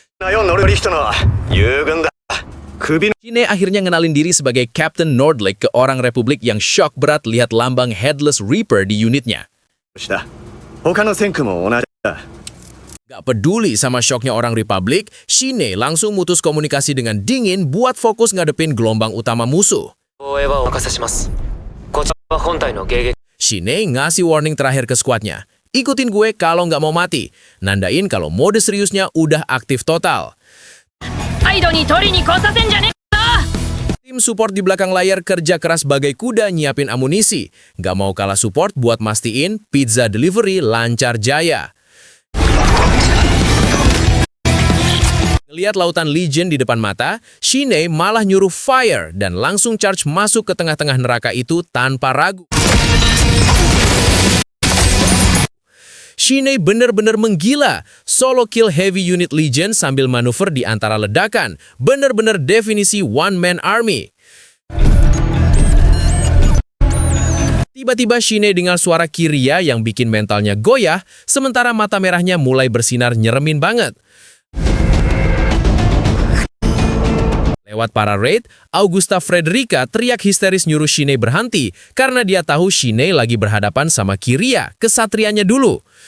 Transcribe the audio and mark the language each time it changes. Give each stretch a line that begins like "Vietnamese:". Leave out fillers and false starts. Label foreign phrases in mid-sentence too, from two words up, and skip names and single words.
Indonesian: Shine akhirnya ngenalin diri sebagai Captain Nordlake ke orang Republik yang shock berat lihat lambang Headless Reaper di unitnya. Gak peduli sama shocknya orang Republik, Shine langsung mutus komunikasi dengan dingin buat fokus ngadepin gelombang utama musuh.
Japanese: 防衛はお任せします。こちらは本体の迎撃。
Indonesian: Shine ngasih warning terakhir ke skuadnya. Ikutin gue kalau nggak mau mati. Nandain kalau mode seriusnya udah aktif total.
Japanese: サイドに取りに来させんじゃねえぞ
Indonesian: Tim support di belakang layar kerja keras bagai kuda nyiapin amunisi. Nggak mau kalah support buat mastiin
English: pizza delivery
Indonesian: lancar jaya. Ngeliat lautan Legion di depan mata, Shine malah nyuruh fire dan langsung charge masuk ke tengah-tengah neraka itu tanpa ragu. Shine bener-bener menggila.
English: Solo kill heavy unit
Indonesian: Legion sambil manuver di antara ledakan. Bener-bener definisi
English: one-man army.
Indonesian: Tiba-tiba Shine dengar suara Kyria yang bikin mentalnya goyah, sementara mata merahnya mulai bersinar nyeremin banget. Lewat para raid, Augusta Frederica teriak histeris nyuruh Shine berhenti karena dia tahu Shine lagi berhadapan sama Kyria, kesatrianya dulu.